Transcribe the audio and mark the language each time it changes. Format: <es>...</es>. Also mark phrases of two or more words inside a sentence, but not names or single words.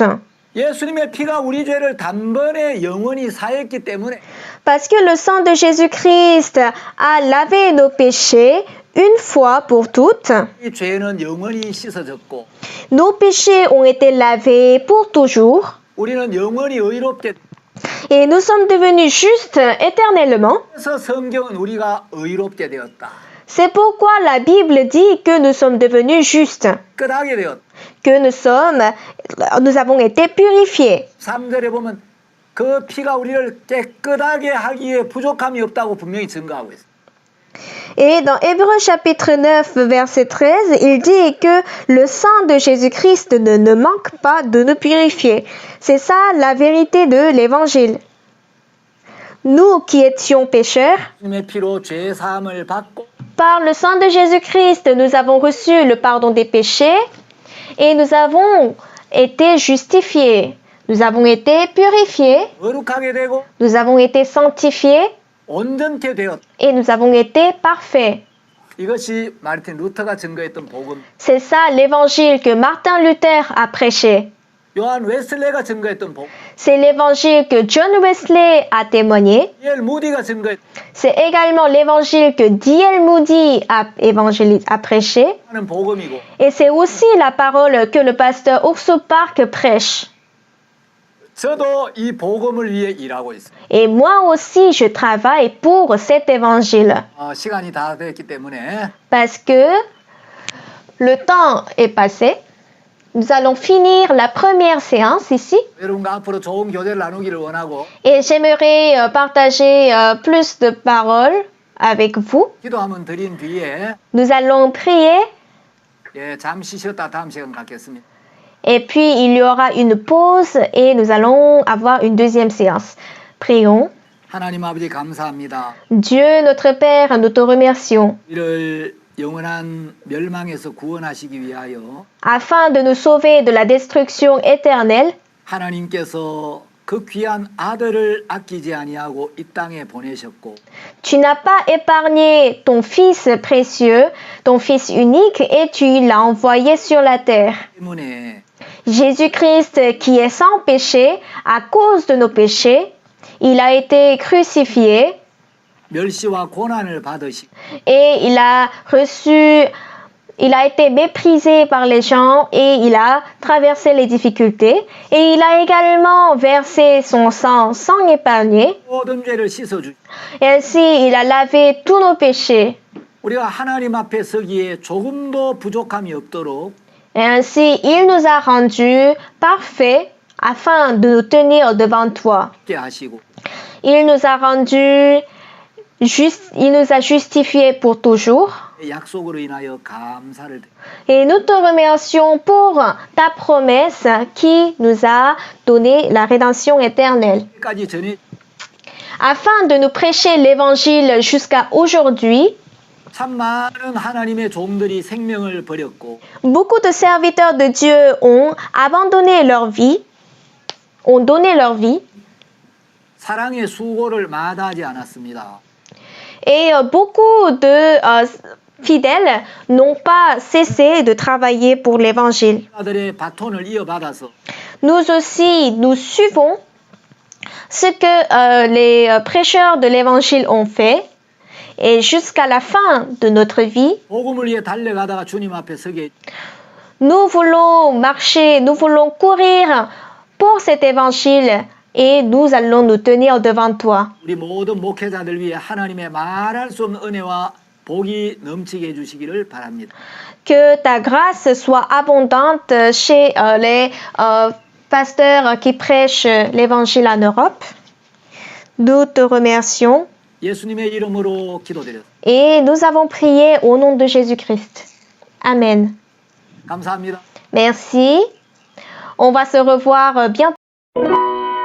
<ko>예수님의 피가 우리 죄를 단번에 영원히 사했기 때문에</ko> <fr>Parce que le sang de Jésus-Christ a lavé nos péchés une fois pour toutes.</fr> <ko>이 죄는 영원히 씻어졌고</ko> <fr>Nos péchés ont été lavés pour toujours.</fr> <ko>우리는 영원히 의롭게</ko> <fr>Et nous sommes devenus justes éternellement.</fr> <ko>그래서 성경은 우리가 의롭게 되었다.</ko> <fr>C'est pourquoi la Bible dit que nous sommes devenus justes,</fr> <ko>깨끗하게 되었다.</ko> <fr>que nous avons été purifiés.</fr> <ko>3절에 보면 그 피가 우리를 깨끗하게 하기에 부족함이 없다고 분명히 증거하고 있어요.</ko> <fr>Et dans Hébreux chapitre 9, verset 13, il dit que le sang de Jésus-Christ ne manque pas de nous purifier. C'est ça la vérité de l'évangile. Nous qui étions pécheurs,</fr> <ko>주님의 피로 죄 사함을 받고</ko> <fr>par le sang de Jésus-Christ, nous avons reçu le pardon des péchés et nous avons été justifiés. Nous avons été purifiés,</fr> <ko>거룩하게 되고</ko> <fr>nous avons été sanctifiés</fr> <ko>온전케 되었다.</ko> <fr>et nous avons été parfaits.</fr> <ko>이것이 마르틴 루터가 증거했던 복음.</ko> <fr>C'est ça l'évangile que Martin Luther a prêché.</fr> <ko>요한 웨슬레가 증거했던 복음.</ko> <fr>C'est l'évangile que John Wesley a témoigné.</fr> <ko>이엘 무디가 증거했던</ko> <fr>C'est également l'évangile que D.L. Moody a prêché.</fr> <ko>복음이고</ko> <fr>Et c'est aussi la parole que le pasteur Urso Park prêche.</fr> <ko>저도 이 복음을 위해 일하고 있습니다.</ko> <fr>Et moi aussi, je travaille pour cet évangile.</fr> <ko>시간이 다 됐기 때문에</ko> <fr>Parce que le temps est passé. Nous allons finir la première séance ici.</fr> <ko>여러분과 앞으로 좋은 교제를 나누기를 원하고</ko> <fr>Et j'aimerais partager plus de paroles avec vous.</fr> <ko>기도 한번 드린 뒤에</ko> <fr>Nous allons prier.</fr> <ko>잠시 쉬었다 다음 시간 갖겠습니다.</ko> <fr>Et puis, il y aura une pause et nous allons avoir une deuxième séance. Prions.</fr> <ko>하나님 아버지 감사합니다.</ko> <fr>Dieu, notre Père, nous te remercions.</fr> <ko>이를 영원한 멸망에서 구원하시기 위하여</ko> <fr>Afin de nous sauver de la destruction éternelle,</fr> <ko>하나님께서 그 귀한 아들을 아끼지 아니하고 이 땅에 보내셨고</ko> <fr>tu n'as pas épargné ton Fils précieux, ton Fils unique, et tu l'as envoyé sur la terre.</fr> <ko>때문에</ko> <fr>Jésus-Christ, qui est sans péché, à cause de nos péchés, il a été crucifié</fr> <ko>멸시와 고난을 받으시고</ko> <fr>et il a reçu Il a été méprisé par les gens et il a traversé les difficultés. Et il a également versé son sang sans épargner.</fr> <ko>모든 죄를 씻어주.</ko> <fr>Et ainsi, il a lavé tous nos péchés.</fr> <ko>우리가 하나님 앞에 서기에 조금도 부족함이 없도록</ko> <fr>Et ainsi, il nous a rendus parfaits afin de nous tenir devant toi.</fr> <ko>있게 하시고</ko> <fr>Il nous a rendus il nous a justifiés pour toujours.</fr> <ko>약속으로 인하여 감사를 드립니다.</ko> <fr>Et nous te remercions pour ta promesse qui nous a donné la rédemption éternelle.</fr> <ko>까지 전해</ko> <fr>Afin de nous prêcher l'évangile jusqu'à aujourd'hui,</fr> <ko>참 많은 하나님의 종들이 생명을 버렸고</ko> <fr>beaucoup de serviteurs de Dieu ont abandonné leur vie, ont donné leur vie,</fr> <ko>사랑의 수고를 마다하지 않았습니다.</ko> <fr>et beaucoup de fidèles n'ont pas cessé de travailler pour l'évangile.</fr> <ko>아들의 바톤을 이어받아서</ko> <fr>Nous aussi, nous suivons ce que les prêcheurs de l'évangile ont fait. Et jusqu'à la fin de notre vie,</fr> <ko>복음을 위해 달려가다가 주님 앞에 서게</ko> <fr>nous voulons marcher, nous voulons courir pour cet évangile et nous allons nous tenir devant toi.</fr> <ko>우리 모든 목회자들 위해 하나님의 말할 수 없는 은혜와 복이 넘치게 해주시기를 바랍니다.</ko> <fr>Que ta grâce soit abondante chez les pasteurs qui prêchent l'évangile en Europe. Nous te remercions</fr> <ko>예수님의 이름으로 기도드렸습니다.</ko> <fr>et nous avons prié au nom de Jésus-Christ. Amen.</fr> <ko>감사합니다.</ko> <fr>Merci. On va se revoir bientôt.</fr>